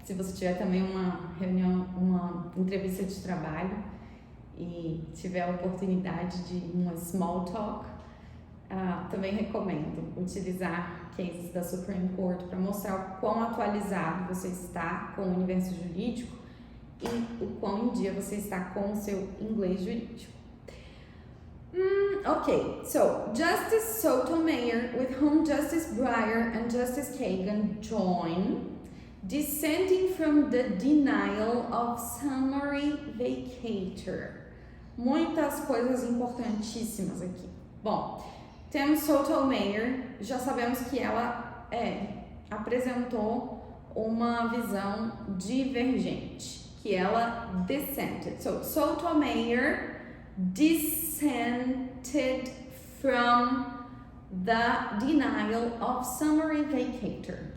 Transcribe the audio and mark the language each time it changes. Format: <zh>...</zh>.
<pt>Se você tiver também uma reunião, uma entrevista de trabalho e tiver a oportunidade de uma small talk, também recomendo utilizar cases da Supreme Court para mostrar o quão atualizado você está com o universo jurídico e o quão em dia você está com o seu inglês jurídico.</pt> <en>Okay, so Justice Sotomayor, with whom Justice Breyer and Justice Kagan join, dissenting from the denial of summary vacatur.</en> <pt>Muitas coisas importantíssimas aqui. Bom, temos Sotomayor, já sabemos que ela apresentou uma visão divergente, que ela dissented.</pt> <en>So, Sotomayor dissented from the denial of summary vacatur.</en>